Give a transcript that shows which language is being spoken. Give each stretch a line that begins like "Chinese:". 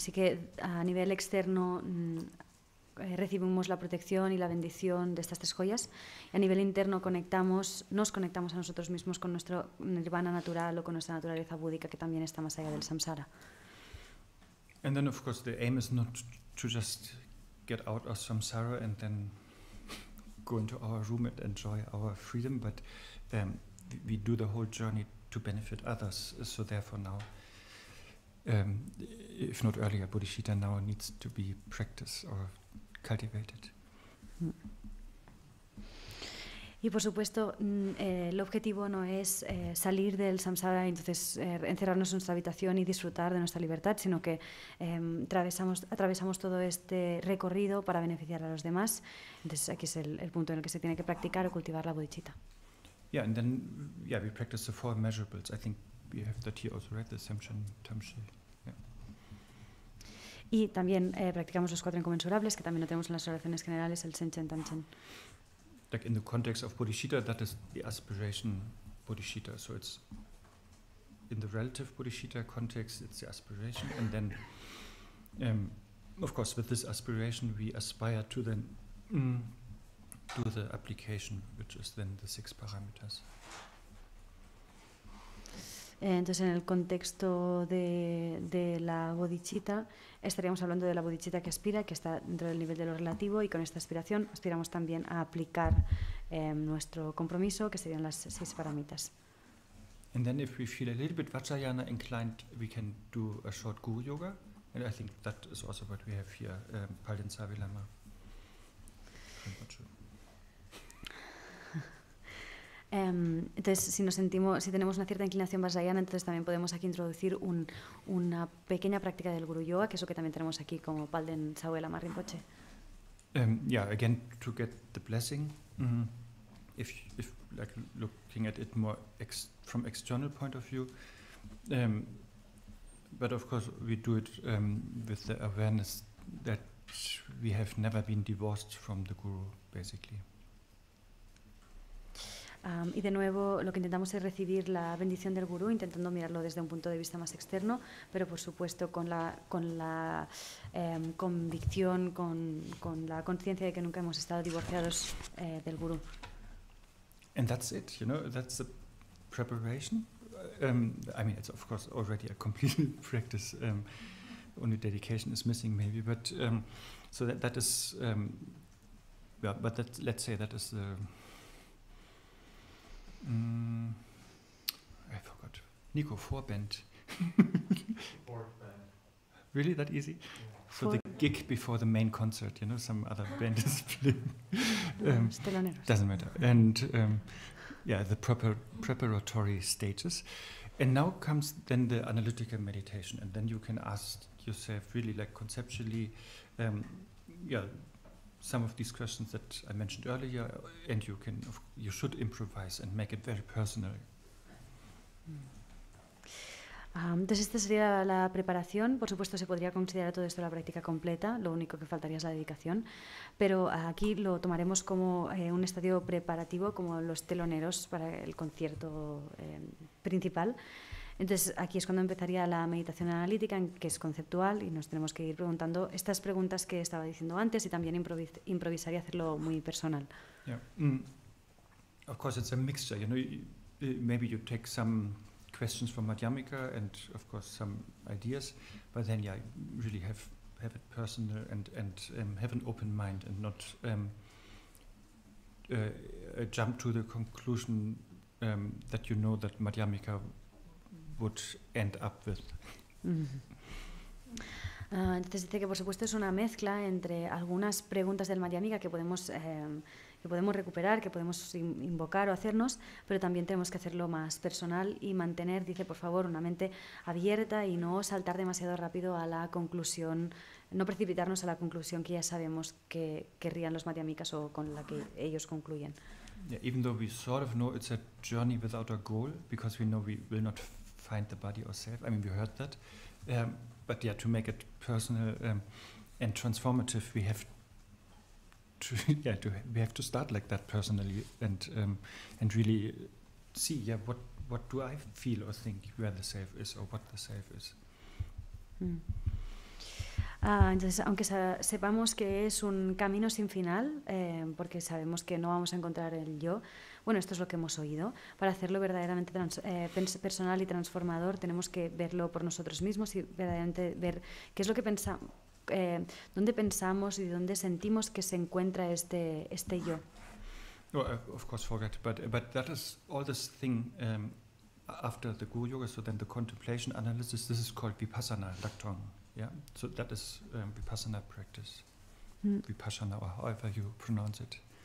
Spanish: Así que a nivel externo recibimos la protección y la bendición de estas tres joyas, y a nivel interno nos conectamos a nosotros mismos con nuestro nirvana natural o con nuestra naturaleza búdica, que también está más allá del samsara.
English: And then, of course, the aim is not to just get out of samsara and then go into our room and enjoy our freedom, but we do the whole journey to benefit others. So therefore now, if not earlier, bodhicitta now needs to be practiced or cultivated.
Spanish: Y por supuesto, el objetivo no es salir del samsara y entonces encerrarnos en nuestra habitación y disfrutar de nuestra libertad, sino que atravesamos todo este recorrido para beneficiar a los demás. Entonces aquí es el punto en el que se tiene que practicar o cultivar la bodhicitta.
English: Yeah, and then we practice the 4 measurables. I think we have that here also, right? The Semchen, Tamshi. Yeah.
Spanish: Y también practicamos los 4 inconmensurables, que también lo tenemos en las oraciones generales, el Semchen, Tamchen.
English: Like in the context of bodhicitta, that is the aspiration bodhicitta. So it's in the relative bodhicitta context, it's the aspiration, and then, of course, with this aspiration, we aspire to then do the application, which is then the 6 parameters.
Spanish: Entonces, en el contexto de la bodhicitta, estaríamos hablando de la bodhicitta que aspira, que está dentro del nivel de lo relativo, y con esta aspiración aspiramos también a aplicar nuestro compromiso, que serían las 6 paramitas.
English: And then if we feel a little bit Vajrayana inclined, we can do a short Guru Yoga, and I think that is also what we have here, Palden Savilama.
Spanish: Entonces, si tenemos una cierta inclinación vajrayana, entonces también podemos aquí introducir una pequeña práctica del Guru Yoga, que es lo que también tenemos aquí como Palden Savilama Rinpoche.
English: Again, to get the blessing, if like looking at it more from external point of view, but of course we do it with the awareness that we have never been divorced from the Guru, basically.
Spanish: Y de nuevo lo que intentamos es recibir la bendición del gurú, intentando mirarlo desde un punto de vista más externo, pero por supuesto con la convicción, con la conciencia de que nunca hemos estado divorciados del gurú.
English: And that's it, that's the preparation. I mean, it's of course already a complete practice. Only dedication is missing, maybe, but so that is, but let's say that is the. I forgot. Nico, 4-band. 4-band. Really, that easy? So the gig before the main concert, some other band is playing. Doesn't matter. And the preparatory stages. And now comes then the analytical meditation, and then you can ask yourself really, like conceptually, some of these questions that I mentioned earlier, and you should improvise and make it very personal.
Spanish: Entonces esta sería la preparación. Por supuesto se podría considerar todo esto la práctica completa, lo único que faltaría es la dedicación, pero aquí lo tomaremos como un estadio preparativo, como los teloneros para el concierto principal. Entonces aquí es cuando empezaría la meditación analítica, que es conceptual, y nos tenemos que ir preguntando estas preguntas que estaba diciendo antes, y también improvisar y hacerlo muy personal.
English: Yeah. Of course it's a mixture, maybe you take some questions from Madhyamika and of course some ideas, but then you really have it personal and have an open mind and not jump to the conclusion that that Madhyamika would end up with.
Spanish: Entonces dice que por supuesto es una mezcla entre algunas preguntas del Madhyamika que podemos recuperar, que podemos invocar o hacernos, pero también tenemos que hacerlo más personal y mantener, dice, por favor, una mente abierta y no saltar demasiado rápido a la conclusión, no precipitarnos a la conclusión que ya sabemos que querrían los Madhyamikas o con la que ellos concluyen.
English: Yeah, even though we sort of know it's a journey without a goal, because we know we will not find the body ourselves. I mean, we heard that. But yeah, to make it personal and transformative, we have to start like that personally and really see, what do I feel or think where the self is or what the self is.
Spanish: Entonces, aunque sepamos que es un camino sin final, porque sabemos que no vamos a encontrar el yo, bueno, esto es lo que hemos oído. Para hacerlo verdaderamente personal y transformador, tenemos que verlo por nosotros mismos y verdaderamente ver qué es lo que pensamos, dónde pensamos y dónde sentimos que se encuentra este yo.
English: Oh, of course, forget, but that is all this thing after the Guru Yoga. So then the contemplation analysis. This is called vipassana, Lektor. Yeah, so that is vipassana practice. Vipassana, or however you pronounce it.